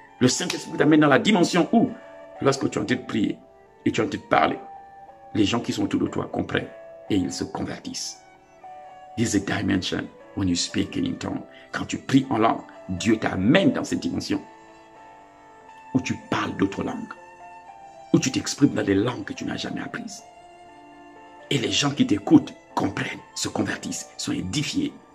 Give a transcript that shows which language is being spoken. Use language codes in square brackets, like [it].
[fr] Le Saint-Esprit t'amène dans la dimension où, lorsque tu es en train de prier et tu es en train de parler, les gens qui sont autour de toi comprennent et ils se convertissent. [en] This is a dimension when you speak in tongue. [fr] Quand tu pries en langue, Dieu t'amène dans cette dimension où tu parles d'autres langues, où tu t'exprimes dans des langues que tu n'as jamais apprises. Et les gens qui t'écoutent comprennent, se convertissent, sont édifiés.